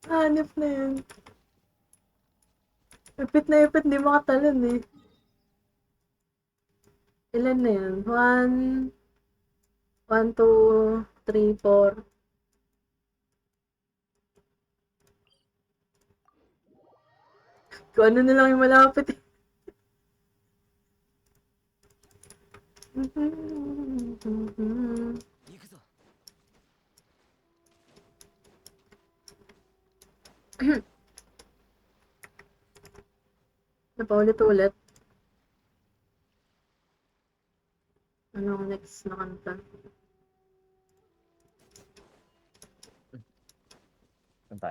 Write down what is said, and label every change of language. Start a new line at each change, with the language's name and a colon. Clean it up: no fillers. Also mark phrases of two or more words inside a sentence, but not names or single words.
Filipino: Hanip na yun. Ipit, di makatalon eh. Ilan na yun? 1, 2, 3, 4. Kung ano na lang yung malapit eh. Mhm.
Japanese: 行くぞ。
Filipino: Napaulit-ulit. Anong next na kanta? Saan tayo?